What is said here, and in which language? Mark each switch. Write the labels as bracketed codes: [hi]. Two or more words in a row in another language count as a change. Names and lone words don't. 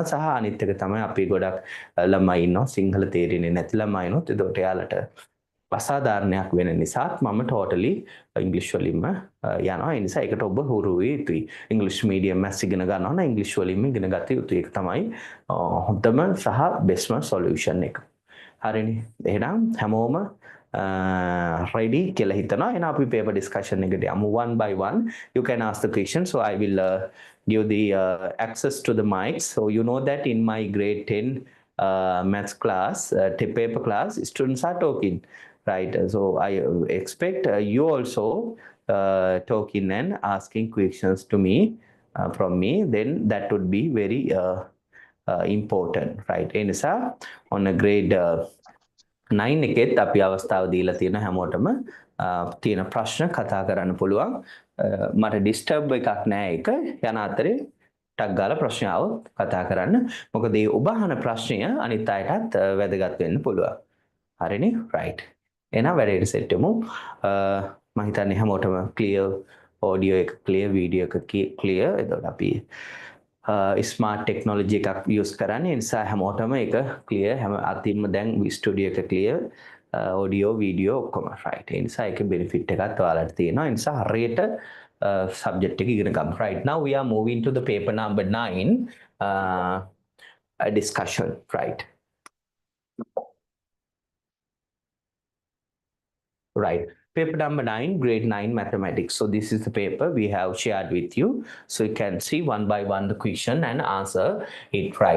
[si] සහ අනිත් එක තමයි අපි ගොඩක් ළමයි ඉන්නවා සිංහල තේරෙන්නේ නැති ළමයි ඉන්නොත් ඒකට එයාලට අසාධාරණයක් වෙන නිසා මම [en] totally English [si] වලින්ම යනවා. ඒ නිසා ඒකට ඔබ හුරු වෙ යුතුයි. [en] English medium maths [si] ඉගෙන ගන්නවා නම් English වලින්ම ඉගෙන ගත යුතුයි. ඒක තමයි හොඳම සහ [en] bestම solution [si] එක. හරිනේ. එහෙනම් හැමෝම ready කියලා හිතනවා. එහෙනම් අපි [en] paper discussion [si] එකට යමු [en] one by one. You can ask the question. So I will give the access to the mic. So you know that in my grade 10 maths class, paper class, students are talking, right? So I expect you also talking and asking questions to me from me. Then that would be very important, right? [si] ඒ නිසා [en] on a grade 9 [si] එකෙත් අපි අවස්ථාව දීලා තියෙන හැමෝටම තියෙන ප්‍රශ්න කතා කරන්න පුළුවන්. මට ඩිස්ටර්බ් එකක් නෑ ඒක. යන අතරේ ටක් ගාලා ප්‍රශ්න આવොත් කතා කරන්න. මොකද මේ ඔබ අහන ප්‍රශ්නය අනිත් අයටත් වැදගත් වෙන්න පුළුවන්. හරිනේ? right. එහෙනම් වැඩේට සෙට් වෙමු. මම හිතන්නේ හැමෝටම [en] clear audio [si] එක [en] clear video [si] එක clear. එතකොට අපි [en] smart technology [si] එකක් යූස් කරන්නේ. ඒ නිසා හැමෝටම ඒක ක්ලියර්. හැම අතින්ම දැන් ස්ටුඩියෝ එක ක්ලියර්. [en] audio video [si] ඔක්කොම රයිට්. ඒ නිසා ඒකේ බෙනිෆිට් එකක් ඔයාලට තියෙනවා. ඒ නිසා හරියට සබ්ජෙක්ට් එක ඉගෙන ගන්න. [en] right now we are moving to the paper number 9 a discussion, right? Right. Paper number 9, grade 9 mathematics. So this is the paper we have shared with you. So you can see one by one the question and answer it, right?